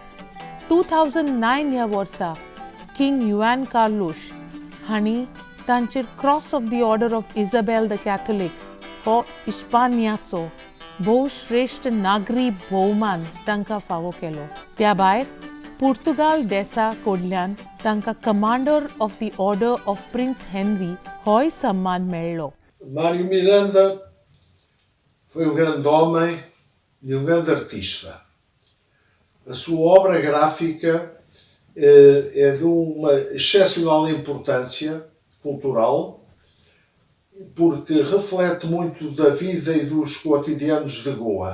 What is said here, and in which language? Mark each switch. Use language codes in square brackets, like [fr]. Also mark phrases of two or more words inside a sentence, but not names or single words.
[kok] 2009 ह्या वर्सा किंग युआन कार्लोस हांणी तांचेर क्रॉस ऑफ द ऑर्डर ऑफ इजाबेल द कॅथोलिक हो इस्पानियाचो भोवश्रेश्ठ नागरी भोवमान तांकां फावो केलो. त्या भायर पुर्तुगाल देसा कडल्यान तांकां कमांडर ऑफ द ऑर्डर ऑफ प्रिन्स हेनरी होय सन्मान मेळ्ळो. [pt] Mário Miranda foi grande homem e grande artista. A sua obra gráfica é de uma excepcional importância cultural, porque reflete muito da vida e dos cotidianos de Goa.